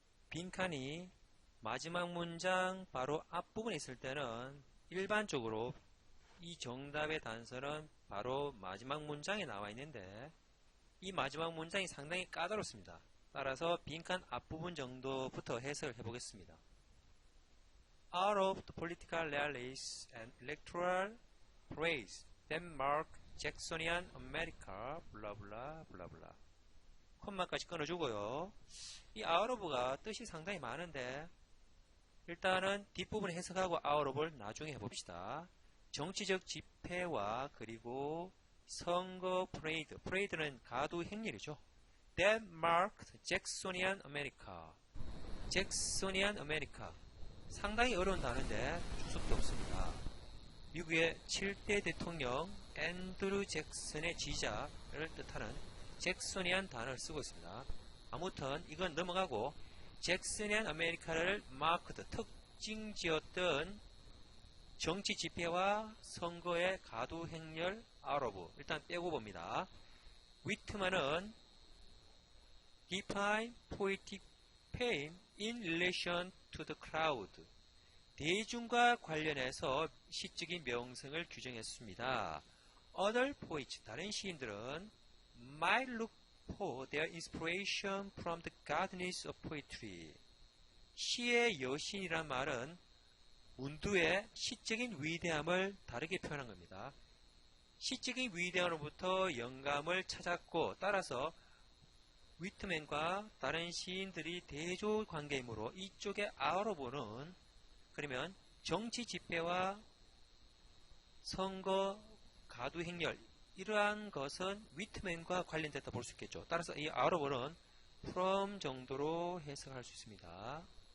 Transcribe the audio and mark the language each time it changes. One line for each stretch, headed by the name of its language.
Korean: 빈칸이 마지막 문장 바로 앞부분에 있을 때는 일반적으로 이 정답의 단서는 바로 마지막 문장에 나와 있는데 이 마지막 문장이 상당히 까다롭습니다. 따라서 빈칸 앞부분 정도부터 해석을 해보겠습니다.
English: Out of the political rallies and electoral parades that mark Jacksonian America,
Korean: 블라블라 블라블라. 콤마까지 끊어주고요. 이 out of가 뜻이 상당히 많은데 일단은 뒷부분 해석하고 out of를 나중에 해봅시다. 정치적 집회와 그리고 선거 프레이드, 프레이드는 가두 행렬이죠.
English: That marked Jacksonian America. 잭소니안 아메리카.
Korean: 상당히 어려운 단어인데 주석도 없습니다. 미국의 7대 대통령 앤드루 잭슨의 지지자를 뜻하는 잭소니안 단어를 쓰고 있습니다. 아무튼 이건 넘어가고 잭소니안 아메리카를 마크드, 특징 지었던 정치 집회와 선거의 가두 행렬 아우러브 일단 빼고 봅니다.
English: 위트만은 define poetic fame in relation to the crowd.
Korean: 대중과 관련해서 시적인 명성을 규정했습니다.
English: Other poets,
Korean: 다른 시인들은
English: might look for their inspiration from the goddess of poetry.
Korean: 시의 여신이란 말은 문두의 시적인 위대함을 다르게 표현한 겁니다. 시적인 위대함으로부터 영감을 찾았고 따라서 위트맨과 다른 시인들이 대조 관계이므로 이쪽의 아우러브는 그러면 정치 집회와 선거 가두 행렬 이러한 것은 위트맨과 관련됐다 볼 수 있겠죠. 따라서 이 아우러브는 from 정도로 해석할 수 있습니다.